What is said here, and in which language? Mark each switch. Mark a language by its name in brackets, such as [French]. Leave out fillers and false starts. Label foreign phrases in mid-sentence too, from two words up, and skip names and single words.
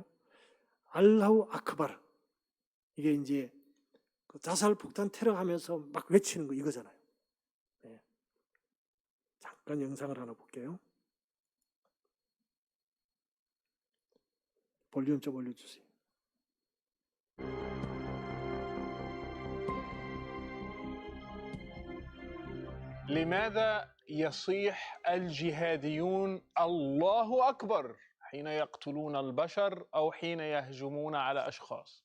[Arabic] الله أكبر. [Korean] 이게 이제 그 자살 폭탄 테러 하면서 막 외치는 거 이거잖아요. 네. 잠깐 영상을 하나 볼게요. 볼륨 좀 올려주세요. [Arabic] لماذا يصيح الجهاديون الله أكبر حين يقتلون البشر أو حين يهجمون على أشخاص؟